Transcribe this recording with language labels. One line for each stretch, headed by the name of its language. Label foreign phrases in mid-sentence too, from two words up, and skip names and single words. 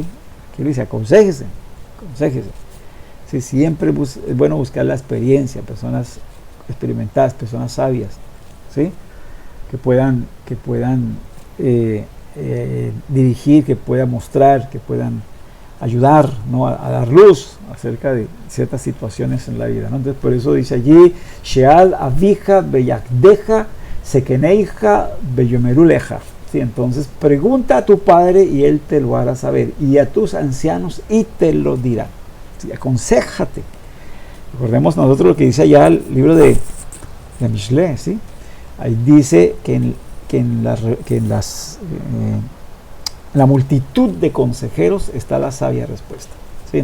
Spanish: Aquí le dice, aconséjese. Sí, siempre es bueno buscar la experiencia, personas experimentadas, personas sabias, ¿sí? Que puedan dirigir, que puedan mostrar, que puedan ayudar, ¿no? a dar luz acerca de ciertas situaciones en la vida, ¿no? Entonces por eso dice allí,
Hebrew: שאל אביך ויגדך זקניך ויאמרו לך,
Spanish: ¿sí? Entonces pregunta a tu padre y él te lo hará saber, y a tus ancianos y te lo dirán, ¿sí? Aconséjate. Recordemos nosotros lo que dice allá el libro de Mishle, ¿sí? Ahí dice que en la multitud de consejeros está la sabia respuesta, ¿sí?